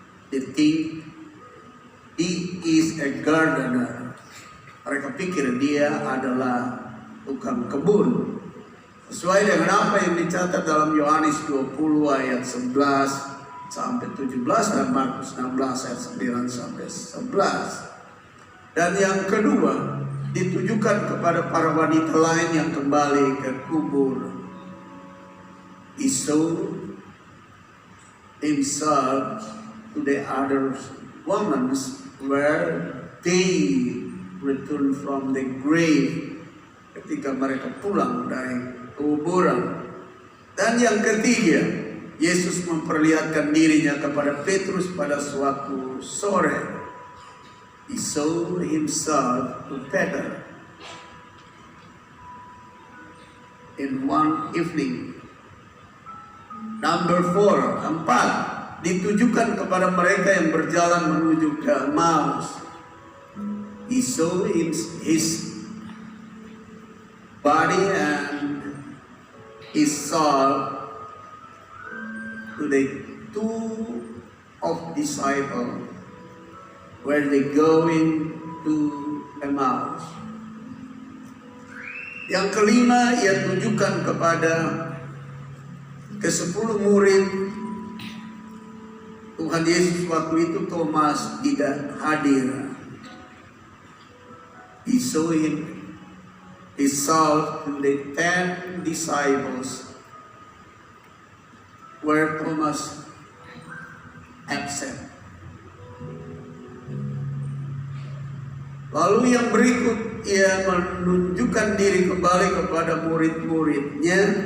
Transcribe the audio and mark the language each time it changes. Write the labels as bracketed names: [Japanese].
[English] They think he is a gardener. [Indonesian] Mereka pikir dia adalah tukang kebun. Sesuai dengan apa yang dicatat dalam Yohanes 20 ayat 11 sampai 17 dan Markus 16 ayat 9 sampai 11. Dan yang kedua, ditujukan kepada para wanita lain yang kembali ke kubur. [English] He showed himself to the other women where they return from the grave, [Indonesian] ketika mereka pulang dari kuburan. Dan yang ketiga, Yesus memperlihatkan dirinya kepada Petrus pada suatu sore. [English] He showed himself to Peter in one evening. Number 4, 4, [Indonesian] ditujukan kepada mereka yang berjalan menuju ke Emmaus. [English] He showed his body and his soul to the two of disciples where they going to Emmaus. [Indonesian] Yang kelima, ia tunjukkan kepada ke-10 murid Tuhan Yesus waktu itu Thomas tidak hadir. [English] He saw himself to the 10 disciples where Thomas absent. [Indonesian] Lalu yang berikut, ia menunjukkan diri kembali kepada murid-muridnya.